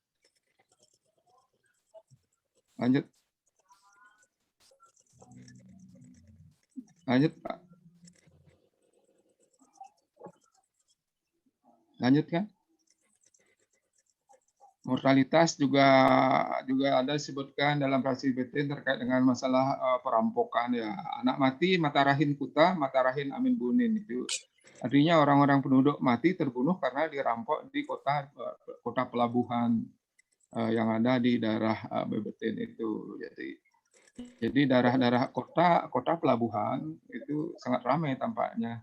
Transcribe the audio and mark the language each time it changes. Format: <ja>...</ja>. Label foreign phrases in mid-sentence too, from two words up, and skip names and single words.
<id>Lanjut. Lanjut, Pak. Lanjut kan? Mortalitas juga ada disebutkan dalam praksi BT terkait dengan masalah perampokan ya.</id> <ban>Anak mati mata rahin kuta, mata rahin amin bunin itu.</ban> <id>Artinya orang-orang penduduk mati terbunuh karena dirampok di kota pelabuhan yang ada di daerah Bebetin itu. Jadi daerah-daerah kota pelabuhan itu sangat ramai tampaknya.</id>